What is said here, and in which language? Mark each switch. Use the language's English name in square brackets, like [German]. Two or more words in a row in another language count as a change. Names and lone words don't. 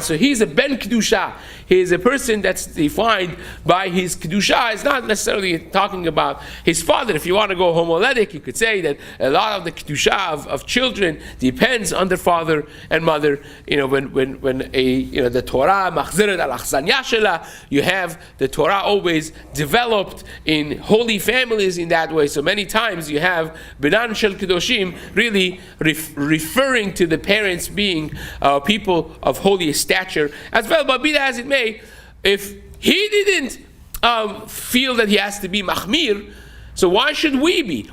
[English] So he's a [Hebrew] בן קדושה. [English] He is a person that's defined by his Kedusha. It's not necessarily talking about his father. If you want to go homiletic, you could say that a lot of the Kedusha of children depends on their father and mother. When the Torah [Hebrew] מחזרת על אכסניה שלה, [English] you have the Torah always developed in holy families in that way. So many times you have [Hebrew] בנן של קדושים [English] really referring to the parents being people of holy stature as well. But be that as it may, if he didn't feel that he has to be machmir, so why should we be?